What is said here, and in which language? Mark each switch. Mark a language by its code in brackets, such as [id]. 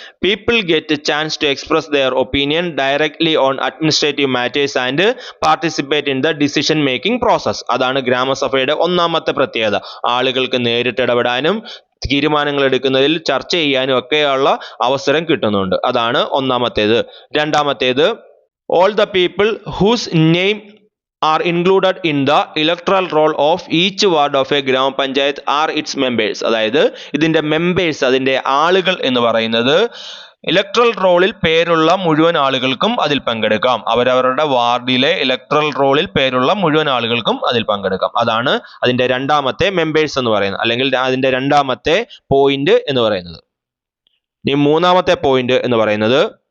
[en] People get chance to express their opinion directly on administrative matters and participate in the decision making process. [ml] അതാണ് ഗ്രാമസഭയുടെ ഒന്നാമത്തെ പ്രത്യേകത. ആളുകൾക്ക് നേരിട്ട് ഇടപെടാനും തീരുമാനങ്ങൾ എടുക്കുന്നതിൽ ചർച്ച ചെയ്യാനും ഒക്കെയുള്ള അവസരം കിട്ടുന്നുണ്ട്. അതാണ് ഒന്നാമത്തേത്. [en] രണ്ടാമത്തേത്, all the people whose name are included in the electoral roll of each ward of a gram panchayat are its members. [ml] അതായത് ഇതിന്റെ മെമ്പേഴ്സ്, അതിന്റെ ആളുകൾ എന്ന് പറയുന്നത് ഇലക്ട്രൽ റോളിൽ പേരുള്ള മുഴുവൻ ആളുകൾക്കും അതിൽ പങ്കെടുക്കാം. അവരവരുടെ വാർഡിലെ ഇലക്ട്രൽ റോളിൽ പേരുള്ള മുഴുവൻ ആളുകൾക്കും അതിൽ പങ്കെടുക്കാം. അതാണ് അതിന്റെ രണ്ടാമത്തെ മെമ്പേഴ്സ് എന്ന് പറയുന്നത്, അല്ലെങ്കിൽ അതിന്റെ രണ്ടാമത്തെ പോയിന്റ് എന്ന് പറയുന്നത്. ഇനി മൂന്നാമത്തെ പോയിന്റ് എന്ന് പറയുന്നത്